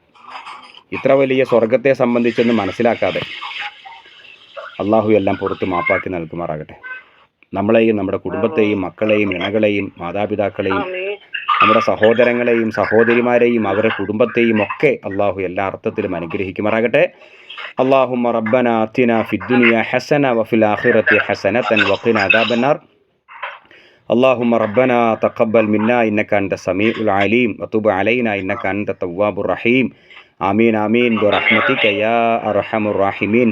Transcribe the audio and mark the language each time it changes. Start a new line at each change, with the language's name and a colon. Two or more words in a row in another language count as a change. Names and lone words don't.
Malayalam: ഇത്ര വലിയ സ്വർഗത്തെ സംബന്ധിച്ചൊന്നും മനസ്സിലാക്കാതെ അള്ളാഹു എല്ലാം പുറത്ത് മാപ്പാക്കി നൽകുമാറാകട്ടെ. നമ്മളെയും നമ്മുടെ കുടുംബത്തെയും മക്കളെയും ഇണകളെയും മാതാപിതാക്കളെയും നമ്മുടെ സഹോദരങ്ങളെയും സഹോദരിമാരെയും അവരുടെ കുടുംബത്തെയും ഒക്കെ അള്ളാഹു എല്ലാ അർത്ഥത്തിലും അനുഗ്രഹിക്കുമാറാകട്ടെ.
Arabic: اللهم ربنا آتنا في الدنيا حسنة وفي الآخرة حسنة وقنا عذاب النار. اللهم ربنا تقبل منا إنك أنت السميع العليم وتب علينا إنك أنت التواب الرحيم. آمين آمين برحمتك يا أرحم الراحمين.